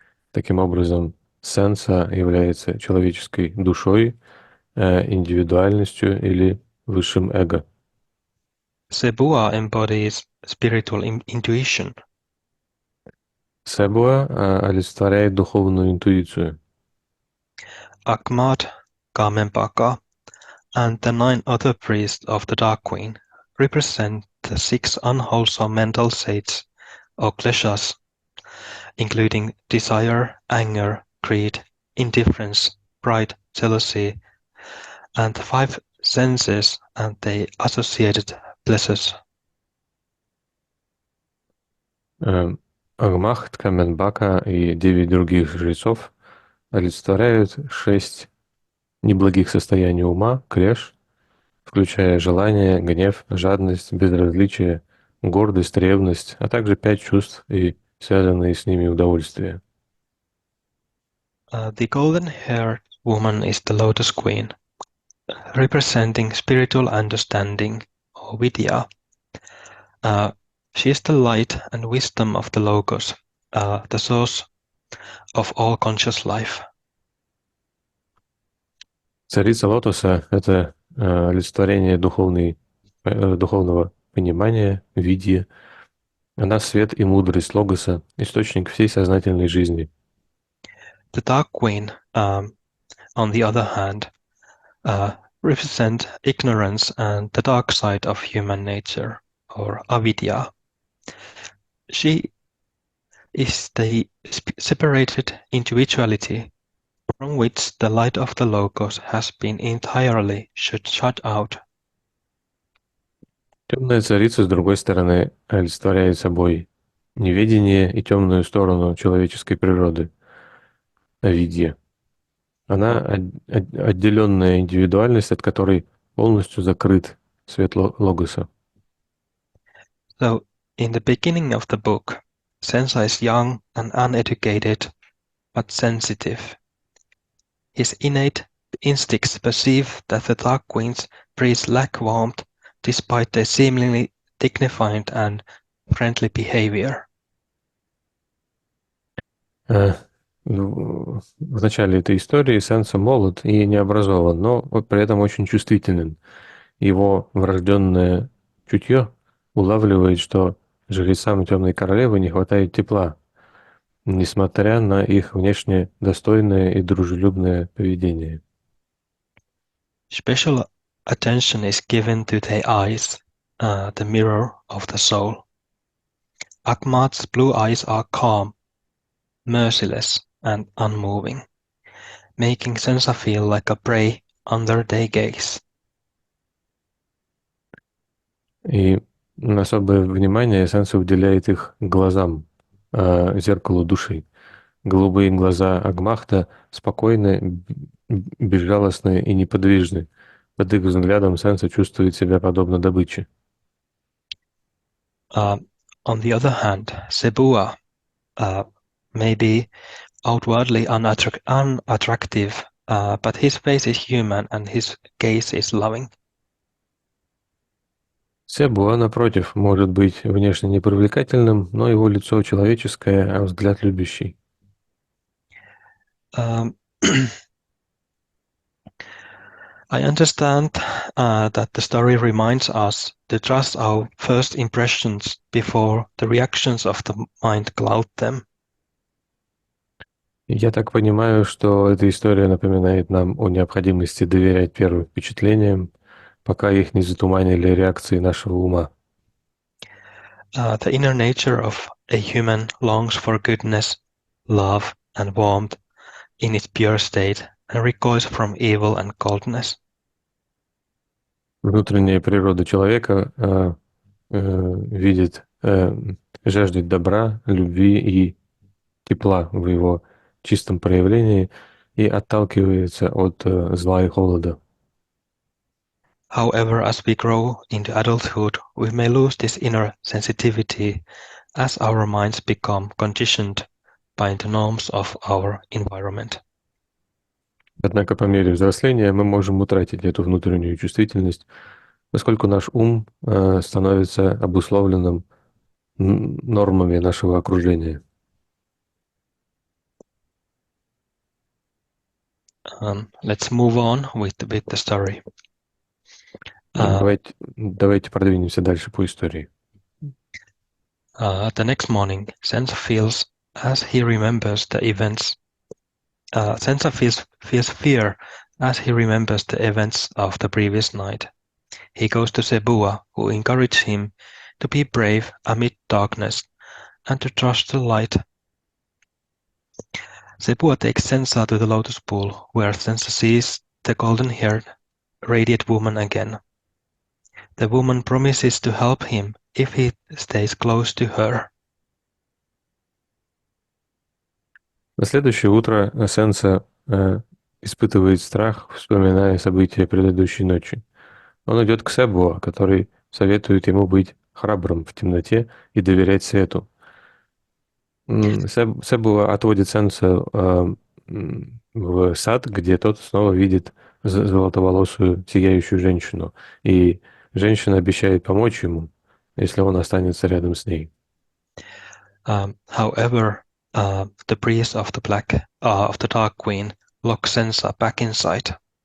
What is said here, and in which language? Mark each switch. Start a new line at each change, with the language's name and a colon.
Russian: Таким образом, сенса является человеческой душой, индивидуальностью или высшим эго.
English: Sebua embodies spiritual intuition.
Russian: Себуа олицетворяет духовную интуицию.
English: Akmat, Kamempaka, and the 9 other priests of the Dark Queen represent the 6 unwholesome mental states or kleshas, including desire, anger, greed, indifference, pride, jealousy, and the 5 senses and the associated pleasures.
Russian: Агмахт, Каменбака и 9 других жрецов олицетворяют 6 неблагих состояний ума, клеш, включая желание, гнев, жадность, безразличие, гордость, ревность, а также 5 чувств и связанные с ними удовольствия.
English: The golden-haired woman is the Lotus Queen, representing spiritual understanding or vidya. She is the light and wisdom of the Logos, the source of all conscious life.
Russian: Царица Лотоса — это олицетворение духовного понимания, видия. Она свет и мудрость Логоса, источник всей сознательной жизни.
English: The Dark Queen, on the other hand, represent ignorance and the dark side of human nature, or avidya. She is the separated individuality from which the light of the Logos has been entirely shut out.
Russian: Темная царица, с другой стороны, олицетворяет собой неведение и темную сторону человеческой природы, авидья. Она отделенная индивидуальность, от которой полностью закрыт свет Логоса.
English: So, in the beginning of the book, Sensa is young and uneducated, but sensitive. His innate instincts perceive that the Dark Queen's priests lack warmth despite their seemingly dignified and friendly behavior.
Russian: В начале этой истории Сенса молод и не образован, но при этом очень чувствителен. Его врожденное чутье улавливает, что жрецам Темной Королевы не хватает тепла, несмотря на их внешне достойное и дружелюбное поведение.
English: Special attention is given to their eyes, the mirror of the soul. Akmat's blue eyes are calm, merciless, and unmoving, making Sensa feel like a prey under their gaze.
Russian: И особое внимание Сенса уделяет их глазам, зеркалу души. Голубые глаза Агмахта спокойны, безжалостны и неподвижны. Под их взглядом Сенса чувствует себя подобно добыче.
English: On the other hand, Sebua may be outwardly unattractive, but his face is human and his gaze is loving.
Russian: Себуа, напротив, может быть внешне непривлекательным, но его лицо человеческое, а взгляд любящий.
English: I understand that the story reminds us to trust our first impressions before the reactions of the mind cloud them.
Russian: Я так понимаю, что эта история напоминает нам о необходимости доверять первым впечатлениям, пока их не затуманили реакции нашего ума.
English: The inner nature of a human longs for goodness, love, and warmth in its pure state and recoils from evil and coldness.
Russian: Внутренняя природа человека видит, жаждет добра, любви и тепла в его чистом проявлении и отталкивается от зла и холода.
English: However, as we grow into adulthood, we may lose this inner sensitivity as our minds become conditioned by the norms of our environment.
Russian: Однако по мере взросления мы можем утратить эту внутреннюю чувствительность, поскольку наш ум становится обусловленным нормами нашего окружения.
English: Let's move on with the story.
Russian: Давайте продвинемся дальше по истории.
English: The next morning, Sensa feels as he remembers the events. Sensa feels fear as he remembers the events of the previous night. He goes to Sebua, who encourages him to be brave amid darkness and to trust the light. Sebua takes Sensa to the lotus pool, where Sensa sees the golden-haired, radiant woman again. The woman promises to help him if he stays close to her.
Russian: На следующее утро Сенса испытывает страх, вспоминая события предыдущей ночи. Он идет к Себуа, который советует ему быть храбрым в темноте и доверять свету. Себуа отводит Сенса в сад, где тот снова видит золотоволосую сияющую женщину, и женщина обещает помочь ему, если он останется рядом с ней.
English: However, the priest of the Dark Queen locks Sensa back inside.